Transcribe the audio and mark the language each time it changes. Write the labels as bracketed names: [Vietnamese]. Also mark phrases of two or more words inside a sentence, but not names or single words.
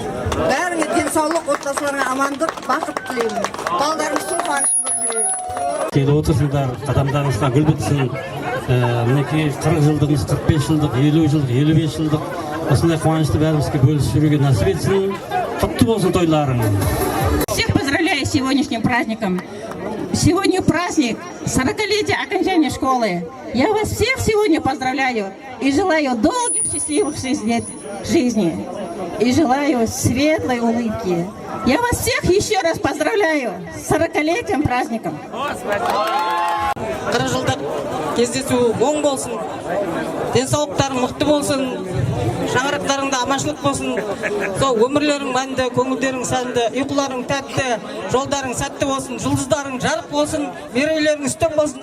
[Kazakh] Бәріңе денсаулық, отбасыларыңа амандық, бақыт тілеймін. Балдарымыздың қуанышында тілеймін. Келіп отырсыңдар, адамдарыңызға гүл бітсін. Мінекей 40 жылдығымыз, 45 жылдық, 50 жылдық, 55 жылдық. Осындай қуанышты бәрімізге бөлісіп жүруге насіп етсін. Құтты болсын тойларың. [Russian] Всех поздравляю с сегодняшним праздником. Сегодня праздник 40-летия окончания школы. Я вас всех сегодня поздравляю и желаю долгих, счастливых 6 лет жизни. И желаю светлой улыбки. Я вас всех еще раз поздравляю с 40-летием праздником. [Kazakh] 40 жылдық кездесу оң болсын, денсаулықтарың мықты болсын, шаңырақтарыңда аманшылық болсын, сол өмірлерің мәнді, көңілдерің сәнді, ұйқыларың тәтті, жолдарың сәтті болсын, жұлдыздарың жарық болсын, мерейлерің үстем болсын.